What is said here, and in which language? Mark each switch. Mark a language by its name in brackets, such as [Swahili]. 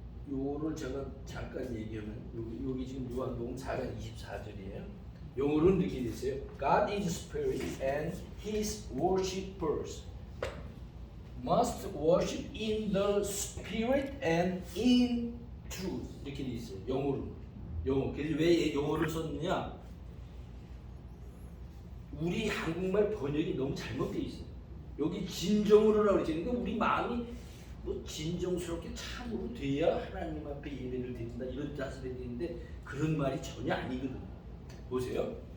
[Korean] 요거를 제가 잠깐 얘기하면 여기 지금 요한복음 4장 24절이에요. 영어로는 이렇게 되세요. [English] God is spirit and his worshippers must worship in the spirit and in truth. [Korean] 이렇게 돼 있어요. 영어로. 그래서 왜 영어를 썼느냐? 우리 한국말 번역이 너무 잘못되어 있어요. 여기 진정으로라고 그러는데 우리 마음이 진정스럽게 참으로 돼야 하나님 앞에 예배를 드린다 이런 자세를 드리는데 그런 말이 전혀 아니거든요. 보세요.